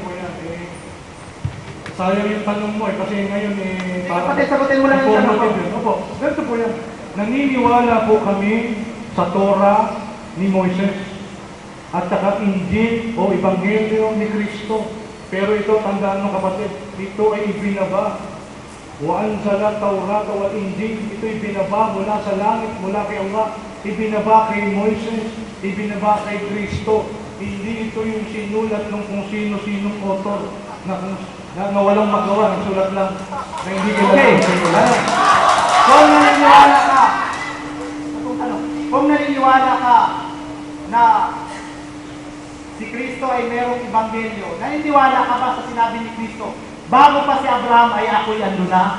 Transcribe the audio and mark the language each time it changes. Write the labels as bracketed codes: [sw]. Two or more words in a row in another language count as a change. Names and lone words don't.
[tl] Sayang yung tanong mo eh, kasi ngayon eh, Kapatid, sagutin mo lang yung tanong ko. Opo, ganito po yan. Naniniwala po kami sa Torah ni Moises at saka Injil o Ebanghelyo ni Kristo. Pero ito, tandaan mo kapatid, ito ay ibinaba. [ar] وأنزل التوراة والإنجيل, [tl] ito ibinaba mula sa langit, mula kay Allah. Ibinaba kay Moises, ibinaba kay Kristo. Hindi ito yung sinulat ng kung sino-sinong author na walang magawa, ng sulat lang na hindi kilala ng sinulat. So, Kung naniniwala ka na si Kristo ay merong ebanghelyo, naniniwala ka ba sa sinabi ni Kristo, bago pa si Abraham ay ako'y ando na?